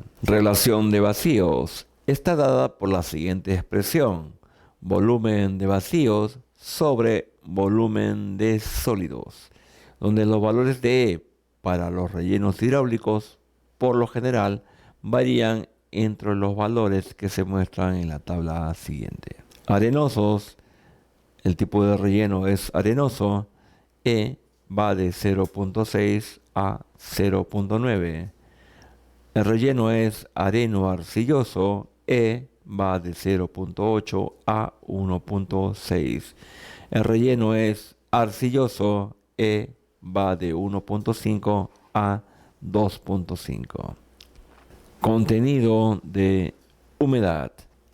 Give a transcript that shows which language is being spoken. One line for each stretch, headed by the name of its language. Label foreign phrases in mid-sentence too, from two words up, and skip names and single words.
Spanish: Relación de vacíos está dada por la siguiente expresión: volumen de vacíos sobre volumen de sólidos, donde los valores de E para los rellenos hidráulicos por lo general varían entre los valores que se muestran en la tabla siguiente. Arenosos, el tipo de relleno es arenoso. E va de 0.6 a 0.9. El relleno es areno-arcilloso. E va de 0.8 a 1.6. El relleno es arcilloso. E va de 1.5 a 2.5. Contenido de humedad.